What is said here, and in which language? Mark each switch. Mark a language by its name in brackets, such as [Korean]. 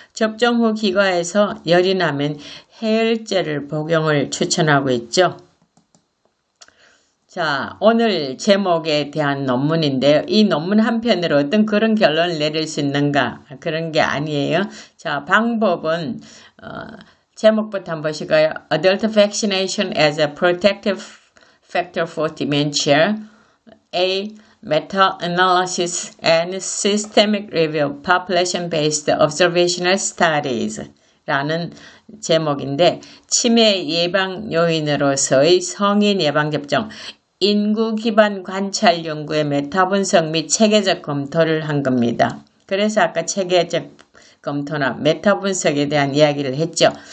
[Korean] 접종 후 기과에서 열이 나면 해열제를 복용을 추천하고 있죠. 자, 오늘 제목에 대한 논문인데요. 이 논문 한편으로 어떤 그런 결론을 내릴 수 있는가? 그런 게 아니에요. 자, 방법은 제목부터 한번 보실까요? [English] Adult vaccination as a protective factor for dementia. A. Meta-analysis and systemic review of population-based observational studies. [Korean] 라는 제목인데 치매 예방 요인으로서의 성인 예방접종, 인구 기반 관찰 연구의 메타 분석 및 체계적 검토를 한 겁니다. 그래서 아까 체계적 검토나 메타 분석에 대한 이야기를 했죠.